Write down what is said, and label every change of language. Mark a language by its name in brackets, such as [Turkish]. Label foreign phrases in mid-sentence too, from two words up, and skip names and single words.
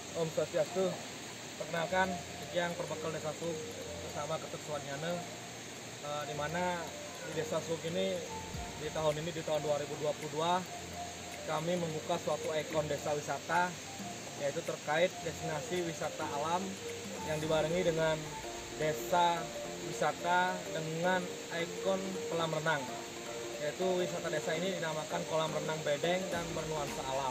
[Indonesian] Swastiastu. Perkenalkan, Sekian Perbekal Desa Sug bersama Ketut Suwanyana, di mana di Desa Sug ini di tahun 2022 kami membuka suatu ikon desa wisata, yaitu terkait destinasi wisata alam yang dibarengi dengan desa wisata dengan ikon kolam renang, yaitu wisata desa ini dinamakan kolam renang Bedeng dan bernuansa alam.